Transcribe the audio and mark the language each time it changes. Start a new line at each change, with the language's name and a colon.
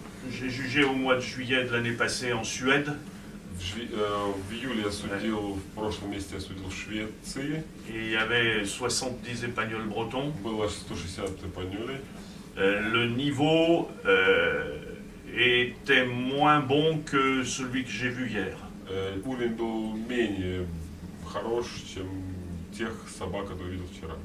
French: J'ai jugé au mois de juillet de l'année passée en Suède.
Russian: В июле я судил, в прошлом месяце я судил в Швеции.
French: Et il y avait 70 épagnols bretons.
Russian: Было 160 эпаньолей.
French: Le niveau était moins bon que celui que j'ai vu hier.
Russian: Уровень был менее хорош, чем тех собак, которые видел вчера.